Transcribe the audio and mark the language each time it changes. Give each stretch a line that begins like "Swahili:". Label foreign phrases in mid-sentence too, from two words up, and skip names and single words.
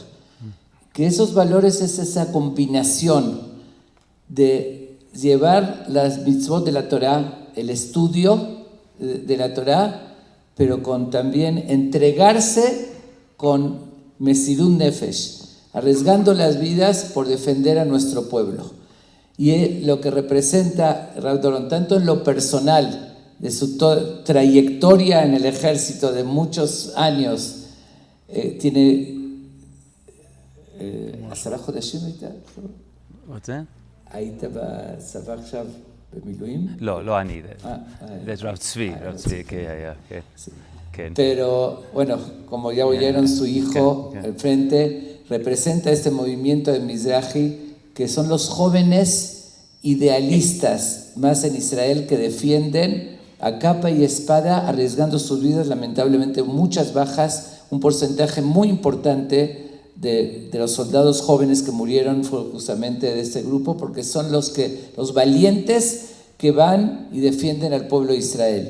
Spanish: Que esos valores es esa combinación de llevar las mitzvot de la Torá, el estudio de la Torá, pero con también entregarse con
Hebrew: מסירות נפש,
Spanish: arriesgando las vidas por defender a nuestro pueblo. Y lo que representa Rab Doron, tanto en lo personal, de su trayectoria en el ejército de muchos años, tiene...
English: What's that?
Hebrew: היית בצבא עכשיו במילואים. לא אני. There's רב צבי, כן. כן.
Spanish: Pero bueno, como ya oyeron, su hijo al frente representa este movimiento de Mizrahi, que son los jóvenes idealistas más en Israel que defienden a capa y espada, arriesgando sus vidas, lamentablemente muchas bajas, un porcentaje muy importante de los soldados jóvenes que murieron fue justamente de este grupo, porque son los valientes que van y defienden al pueblo de Israel.